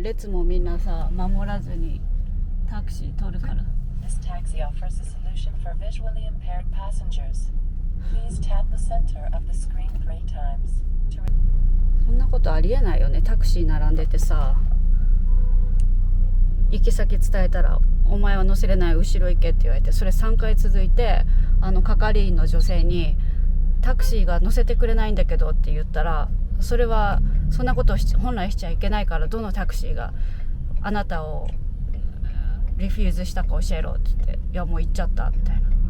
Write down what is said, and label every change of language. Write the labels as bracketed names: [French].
[Japanese] 列もみんなさ守らずにタクシー取るから。 [English] This taxi offers a solution for visually impaired passengers. Please tap the center of the screen 3 times. [Japanese] そんなことありえないよね。タクシー並んでてさ、行き先伝えたらお前は乗せれない、後ろ行けって言われて、それ3回続いて、係員の女性にタクシーが乗せてくれないんだけどって言ったら、それはそんなことを本来しちゃいけないから、どのタクシーがあなたをリフューズしたか教えろって言って、いやもう行っちゃったみたいな